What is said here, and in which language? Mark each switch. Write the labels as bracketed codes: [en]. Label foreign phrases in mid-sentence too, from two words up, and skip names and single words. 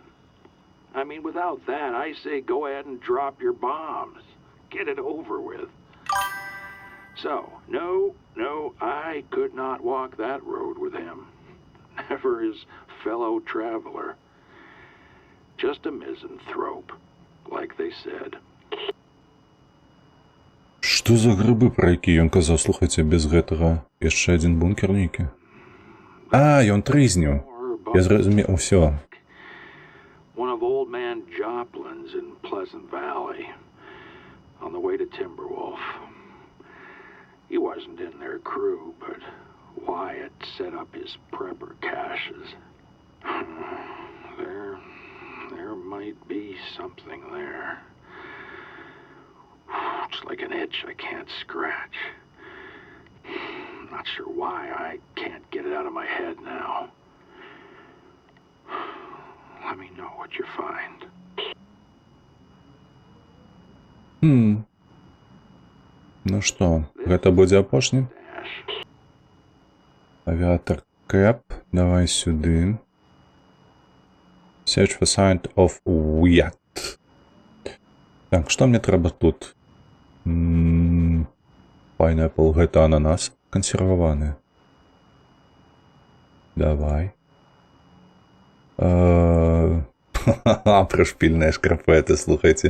[en] I mean, without that, I say go ahead and drop your bombs. Get it over with. So, no, I could not walk that road with him. Never his fellow traveler. Just a misanthrope, like they said. [be] Што за грыбы, пра які ён казаў, слухайце, без гэтага яшчэ адзін бункер нейкі? А, ён трызніў. Я зразумеў, усё. [en] One of old man Joplin's in Pleasant Valley, on the way to Timberwolf. He wasn't in their crew, but Wyatt set up his prepper caches. There might be something there. It's like an itch I can't scratch. Not sure why I can't get it out of my head now. Let me know what you find. [be] Ну што, гэта будзе апошні? Авіатор Кэп, давай сюды. [en] Search for sign of Wyatt. [be] Так, што мне трэба тут? Pineapple, гэта ананас кансерваваны. Давай. Прышпільныя шкарпэты, слухайце.